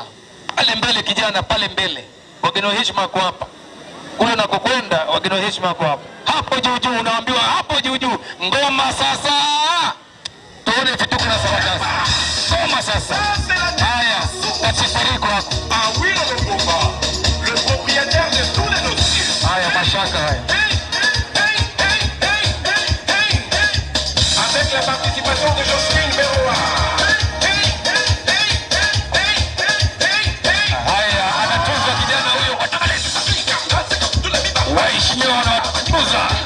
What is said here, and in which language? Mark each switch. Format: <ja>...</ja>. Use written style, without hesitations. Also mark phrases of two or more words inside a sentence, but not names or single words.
<sw>Pale mbele kijana, pale mbele. Wageni wa heshima kwa hapa. Kule nakokwenda wageni wa heshima kwa hapa. Hapo juu juu unaambiwa hapo juu juu. Ngoma sasa. Tuone vituko na sarakasi. Ngoma sasa. Haya, kachifuriko hapo.</sw> <fr>Le propriétaire de tous les dossiers.</fr> <sw>Haya mashaka haya.</sw> <fr>Avec la participation de Josephine Beroa.</fr> <sw>Haya, anatuza kijana huyo. Waheshimiwa wanatuza.</sw>